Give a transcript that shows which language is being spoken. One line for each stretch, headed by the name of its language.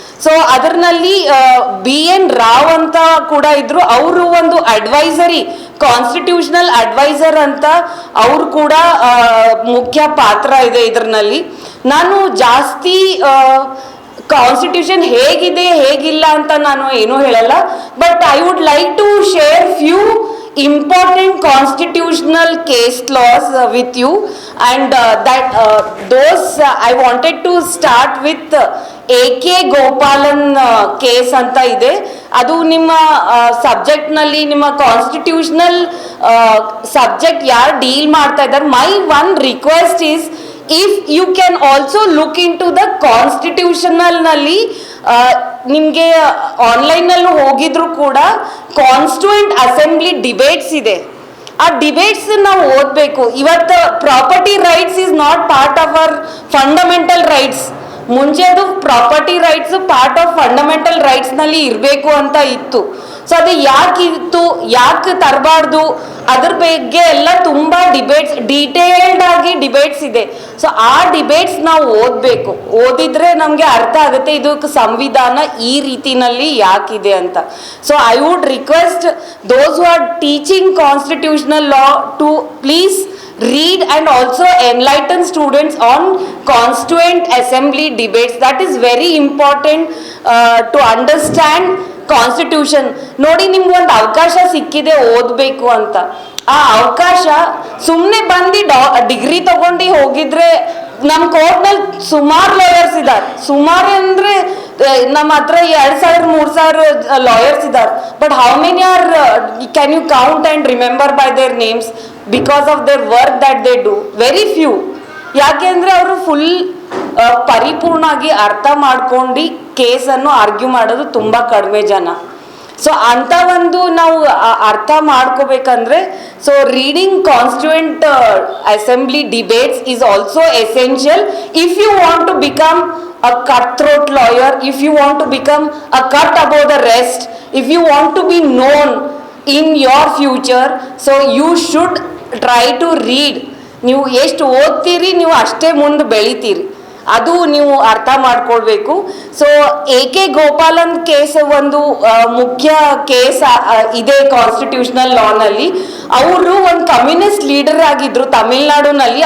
Kannada: So ಅದರಲ್ಲಿ BN Rao ಅಂತ ಕೂಡ ಇದ್ರು. ಅವರು ಒಂದು ಅಡ್ವೈಸರಿ ಕಾನ್ಸ್ಟಿಟ್ಯೂಷನಲ್ ಅಡ್ವೈಸರ್ ಅಂತ ಅವರು ಕೂಡ ಮುಖ್ಯ ಪಾತ್ರ ಇದೆ ಇದರಲ್ಲಿ. ನಾನು ಜಾಸ್ತಿ ಕಾನ್ಸ್ಟಿಟ್ಯೂಷನ್ ಹೇಗಿದೆ ಹೇಗಿಲ್ಲ ಅಂತ ನಾನು ಏನೂ ಹೇಳಲ್ಲ.
English: but I would like to share few important constitutional case laws with you, and those I wanted to start with AK Gopalan case
Kannada: ಅಂತ ಇದೆ. ಅದು ನಿಮ್ಮ ಸಬ್ಜೆಕ್ಟ್ನಲ್ಲಿ ನಿಮ್ಮ ಕಾನ್ಸ್ಟಿಟ್ಯೂಷನಲ್ ಸಬ್ಜೆಕ್ಟ್ ಯಾರು ಡೀಲ್ ಮಾಡ್ತಾ ಇದ್ದಾರೆ.
English: my one request is, if you can also look into the ಕಾನ್ಸ್ಟಿಟ್ಯೂಷನಲ್ನಲ್ಲಿ,
Kannada: ನಿಮಗೆ ಆನ್ಲೈನಲ್ಲೂ ಹೋಗಿದ್ರು ಕೂಡ ಕಾನ್ಸ್ಟಿಟ್ಯೂಯೆಂಟ್ ಅಸೆಂಬ್ಲಿ ಡಿಬೇಟ್ಸ್ ಇದೆ. ಆ ಡಿಬೇಟ್ಸ್ ನಾವು ಓದಬೇಕು.
English: ಇವತ್ತು property rights is not part of our fundamental rights.
Kannada: ಮುಂಚೆ ಅದು
English: property rights part of fundamental ರೈಟ್ಸ್ನಲ್ಲಿ
Kannada: ಇರಬೇಕು ಅಂತ ಇತ್ತು. ಸೊ ಅದು ಯಾಕಿತ್ತು, ಯಾಕೆ ತರಬಾರ್ದು, ಅದ್ರ ಬಗ್ಗೆ ಎಲ್ಲ ತುಂಬ ಡಿಬೇಟ್ಸ್, ಡೀಟೇಲ್ಡ್ ಆಗಿ ಡಿಬೇಟ್ಸ್ ಇದೆ. ಸೊ ಆ ಡಿಬೇಟ್ಸ್ ನಾವು ಓದಬೇಕು. ಓದಿದ್ರೆ ನಮಗೆ ಅರ್ಥ ಆಗುತ್ತೆ ಇದಕ್ಕೆ ಸಂವಿಧಾನ ಈ ರೀತಿನಲ್ಲಿ ಯಾಕಿದೆ ಅಂತ.
English: So I would request those who are teaching constitutional law to please read and also enlighten students on constituent assembly debates. That is very important to understand constitution.
Kannada: ನೋಡಿ, ನಿಮ್ಗೆ ಒಂದು ಅವಕಾಶ ಸಿಕ್ಕಿದೆ ಓದಬೇಕು ಅಂತ. ಆ ಅವಕಾಶ ಸುಮ್ಮನೆ ಬಂದು ಡಿಗ್ರಿ ತಗೊಂಡು ಹೋಗಿದ್ರೆ, ನಮ್ಮ ಕೋರ್ಟ್ನಲ್ಲಿ ಸುಮಾರು ಲಾಯರ್ಸ್ ಇದ್ದಾರೆ. ಸುಮಾರು ಅಂದರೆ ನಮ್ಮ ಹತ್ರ 2,000-3,000 ಲಾಯರ್ಸ್ ಇದ್ದಾರೆ.
English: But how many are can you count and remember by their names because of their work that they do? Very few.
Kannada: ಯಾಕೆ ಅಂದರೆ ಅವರು ಫುಲ್ ಪರಿಪೂರ್ಣವಾಗಿ ಅರ್ಥ ಮಾಡ್ಕೊಂಡು ಕೇಸನ್ನು ಆರ್ಗ್ಯೂ ಮಾಡೋದು ತುಂಬ ಕಡಿಮೆ ಜನ. ಸೊ ಅಂಥ ಒಂದು ನಾವು ಅರ್ಥ ಮಾಡ್ಕೋಬೇಕಂದ್ರೆ,
English: So reading constituent assembly debates is also essential if you want to become a cutthroat lawyer, if you want to become a cut above the rest, if you want to be known in your future, so you should try to read.
Kannada: ನೀವು ಎಷ್ಟು ಓದ್ತೀರಿ ನೀವು ಅಷ್ಟೇ ಮುಂದೆ ಬೆಳಿತೀರಿ, ಅದು ನೀವು ಅರ್ಥ ಮಾಡ್ಕೊಳ್ಬೇಕು. ಸೊ AK ಗೋಪಾಲನ್ ಕೇಸ್ ಒಂದು ಮುಖ್ಯ ಕೇಸ್ ಇದೆ ಕಾನ್ಸ್ಟಿಟ್ಯೂಷನಲ್ ಲಾನಲ್ಲಿ. ಅವರು ಒಂದು ಕಮ್ಯುನಿಸ್ಟ್ ಲೀಡರ್ ಆಗಿದ್ರು ತಮಿಳ್ನಾಡುನಲ್ಲಿ.